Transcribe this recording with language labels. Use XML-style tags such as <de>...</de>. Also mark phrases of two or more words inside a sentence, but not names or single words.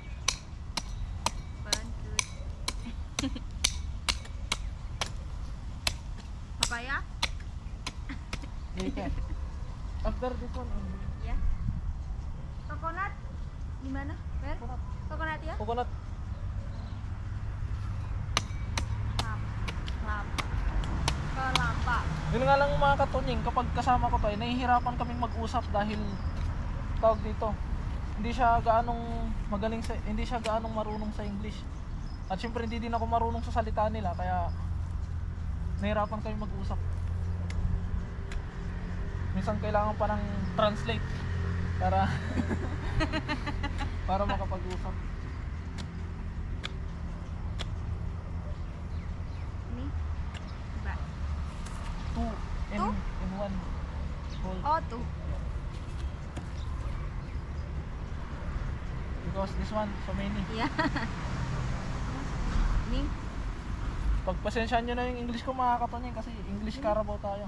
<en>Fun food. Papaya? Later. After this one, Yeah. Coconut?</en> <id>Gimana? Mer?</id> <en>Coconut ya? coconut.</en> <id>Kelapa.</id> <tl>Yun nga lang mga katunying, kapag kasama ko to, ay nahihirapan kaming mag-usap dahil tawag dito. Hindi siya gaanong magaling sa, hindi siya gaanong marunong sa English. At syempre hindi din ako marunong sa salita nila, kaya nahihirapan kami mag-usap. Minsan kailangan pa ng translate para para makapag-usap.</tl> <id>Ini? Ba?</id> <en>Two in, Two? in one bowl. Oh, tuh. Because this one, so many.</en> <id>Iya. Ini?</id> <tl>Pagpasensyahan nyo na yung English ko mga katunying, kasi English Carabao tayo.</tl>